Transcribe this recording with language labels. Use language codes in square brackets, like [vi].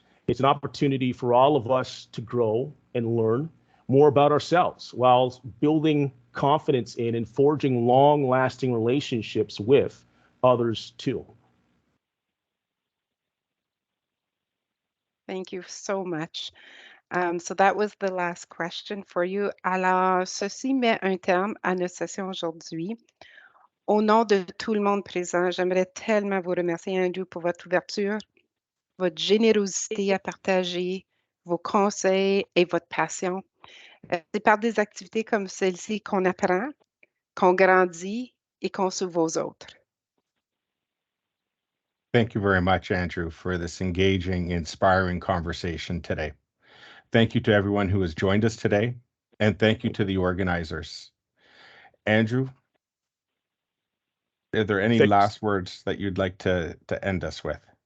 [en] It's an opportunity for all of us to grow and learn more about ourselves while building confidence in and forging long-lasting relationships with others too. Thank you so much. So that was the last question for you. [fr] Alors, ceci met un terme à notre session aujourd'hui. Au nom de tout le monde présent, j'aimerais tellement vous remercier, Andrew, pour votre ouverture, votre générosité à partager, vos conseils et votre passion. C'est par des activités comme celle-ci qu'on apprend, qu'on grandit et qu'on s'ouvre aux autres. [en] Thank you very much, Andrew, for this engaging, inspiring conversation today. Thank you to everyone who has joined us today, and thank you to the organizers. Andrew, are there any last words that you'd like to end us with?